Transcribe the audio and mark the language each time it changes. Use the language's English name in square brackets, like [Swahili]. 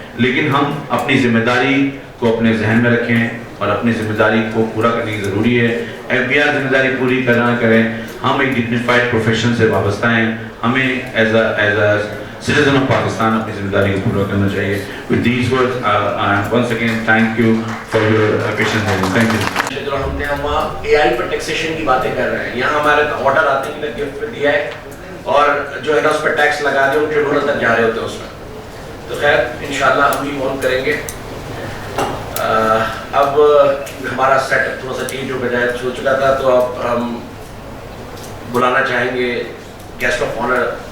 [Urdu] لیکن ہم اپنی ذمہ داری کو اپنے ذہن میں رکھیں اور اپنی ذمہ داری کو پورا کرنے کی ضروری ہے. ایف بی آر ذمہ داری پوری کریں. ہم ایک [English] dignified profession [Urdu] سے وابستہ ہیں, ہمیں [English] as a citizen of Pakistan [Urdu] اپنی ذمہ داری کو پورا کرنا چاہیے. [English] With these words, once again thank you for your patience. Thank you. [Urdu] ہم اے آئی پر ٹیکسیشن کی باتیں کر رہے ہیں, یہاں ہمارے آرڈر آتے ہیں کہ گفٹ پہ دیا ہے اور جو ہے نا اس پہ ٹیکس لگا دیا, ان ٹریبونل تک جا رہے ہوتے ہیں اس میں. تو خیر انشاءاللہ ہم بھی مول کریں گے. اب ہمارا سیٹ اپ تھوڑا سا چینج ہو چکا تھا, تو اب ہم بلانا چاہیں گے [English] Guest of honour.